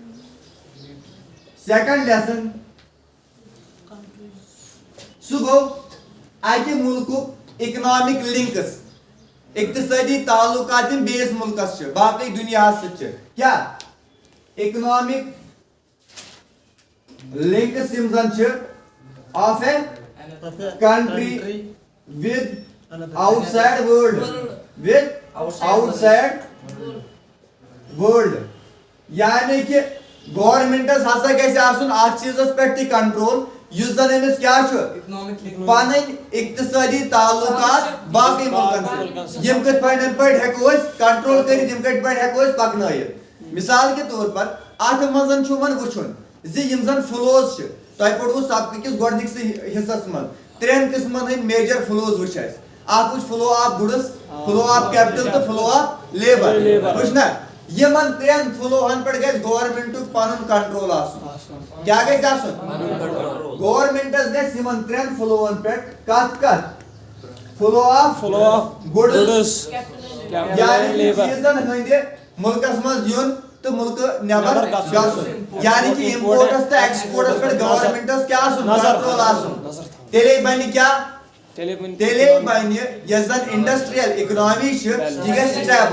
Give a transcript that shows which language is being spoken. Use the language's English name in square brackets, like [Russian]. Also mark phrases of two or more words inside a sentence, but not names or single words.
[English] second lesson [Kashmiri] سُہ گوٚو اکہِ مُلکُک [English] economic links [Kashmiri] اقتصٲدی تعلقات یِم بیٚیِس مُلکس چھِ باقٕے دُنیاہس سۭتۍ چھِ کیٛاہ [English] economic links [Kashmiri] یِم زن چھِ [English] of a country with outside [Kashmiri] world یعنی کہ گورمنٹس ہسا گژھِ آسُن اتھ چیٖزس پٮ۪ٹھ تہِ کنٹرول یُس زن أمِس کیٛاہ چھُ پنٕنۍ اقتصٲدی تعلقات باقٕے مُلکن سۭتۍ یِم کِتھ پٲٹھۍ ہٮ۪کو أسۍ کنٹرول کٔرِتھ یِم کِتھ پٲٹھۍ ہٮ۪کو أسۍ پکنٲیِتھ [Urdu] مثال کے طور پر [Kashmiri] اتھ منٛز چھُ وۄنۍ وٕچھُن زِ یِم زن فلوز چھِ تۄہہِ پوٚروٕ سبقٕکِس گۄڈٕنِکسٕے حصس منٛز ترٛٮ۪ن قٕسمن ہٕنٛدۍ [English] major flows [Kashmiri] وٕچھ اسہِ اکھ وٕچھ [English] flow of goods flow of capital [Kashmiri] تہٕ [English] flow of labour [Kashmiri] وٕچھ نا یِمن ترٛٮ۪ن فلوہن پٮ۪ٹھ گژھِ گورمنٹُک پنُن کنٹرول آسُن کیٛاہ گژھِ آسُن گورمنٹس گژھِ یِمن ترٛٮ۪ن فلوہن پٮ۪ٹھ کتھ [English] flow of goods [Kashmiri] یعنی چیٖزن ہٕنٛدِ مُلکس منٛز یُن تہٕ مُلکہٕ نٮ۪بر گژھُن یعنی کہ امپورٹس تہٕ ایکسپورٹس پٮ۪ٹھ گورمنٹس کیٛاہ آسُن کنٹرول آسُن تیٚلے بنہِ کیٛاہ تیٚلے بنہِ یۄس زن [English] industrial economy [Kashmiri] چھِ یہِ گژھِ